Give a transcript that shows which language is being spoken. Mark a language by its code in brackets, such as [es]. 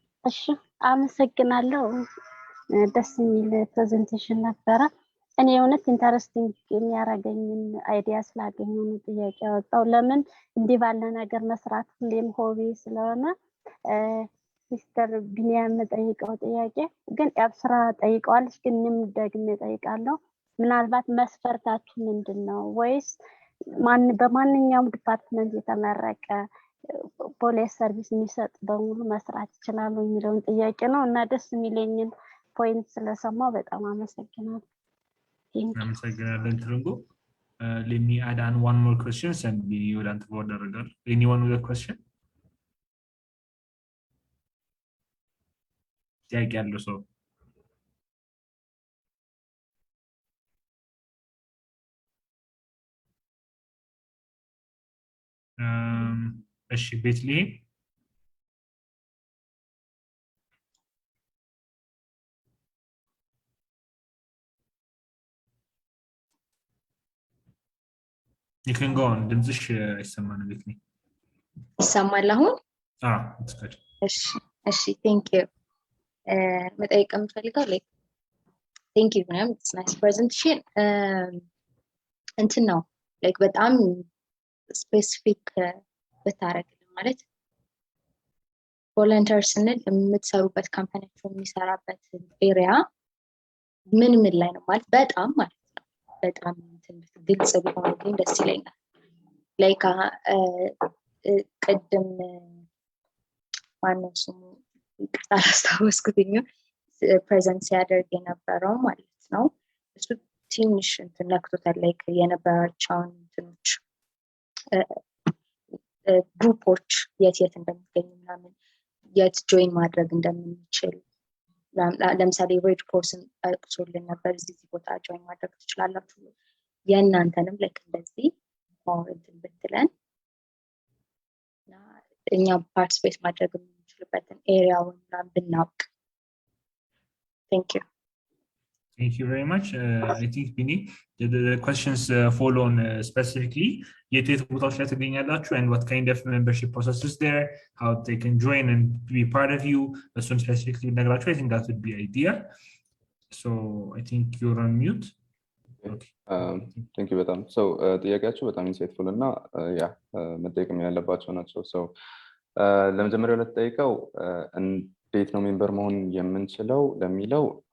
[am] እሺ አመሰግናለሁ። ደስ የሚል ፕሬዘንቴሽን ነበረ። እኔ እውነት ኢንተረስቲንግ የሚያደርገኝን አይዲያ ስላገኘሁ ነው ጥያቄ ያወጣው። ለምን እንዲህ ባለ ነገር መስራት ሁሌም ሆቢ ስለሆነ ሲስተር ቢኒያም ጠይቀው ጥያቄ ግን ያብስራ ጠይቀዋለች፣ ግን እኔም ደግሜ ጠይቃለሁ። ምናልባት መስፈርታችሁ ምንድነው? ወይስ በማንኛውም ዲፓርትመንት የተመረቀ ፖሊስ ሰርቪስ የሚሰጥ በሙሉ መስራት ይችላል የሚለውን ጥያቄ ነው እና ደስ የሚለኝን ፖይንት ስለሰማው በጣም አመሰግናለሁ። አመሰግናለን ትርንጎ። [en] Let me add on one more question and we will answer the order. Anyone with a question? [am] ጥያቄ ያለው ሰው? እሺ ቤትልሔም [en] You can go on. [am] ድምፅሽ አይሰማም ልክ ነኝ። ይሰማል አሁን? [en] it's good. [am] እሺ [en] thank you. [am] መጠየቅ የምፈልገው [en] like thank you ma'am, it's nice presentation. [am] እንትን ነው like በጣም ስፔሲፊክ ብታረግልን ማለት ቮለንተር ስንል የምትሰሩበት ካምፓኒያችሁ የሚሰራበት ኤሪያ ምን ላይ ነው ማለት በጣም ማለት ነው በጣም ግልጽ ቢሆን ግን ደስ ይለኛል። ላይክ ቅድም ማነው ስሙ ይቅርታ አላስታወስኩትኝ ፕሬዘንት ሲያደርግ የነበረው ማለት ነው እሱ ትንሽ እንትን ነክቶታል። ላይክ የነበራቸውን እንትኖች ግሩፖች የት እንደሚገኙ ምናምን የት ጆይን ማድረግ እንደምንችል ለምሳሌ ሬድ ክሮስን ጠቅሶልን ነበር። እዚህ ቦታ ጆይን ማድረግ ትችላላችሁ። የእናንተንም ልክ እንደዚህ እንትን ብትለን እኛ ፓርቲስፔት ማድረግ የምንችልበትን ኤሪያውን ብናውቅ። [en] Thank you. Thank you very much. I think Bini, the questions follow on specifically [am] የት ቦታዎች ላይ ትገኛላችሁ [en] and what kind of membership process is there, how they can join and be part of you. As soon specifically [am] ነግራችሁ [en] I think that would be idea. So I think you're on mute. Okay. Thank you [am] በጣም so ጥያቄያችሁ በጣም insightful እና ያ መጠየቅም ያለባቸው ናቸው። so ለመጀመሪያው ለተጠይቀው እንዴት ነው ሜምበር መሆን የምንችለው ለሚለው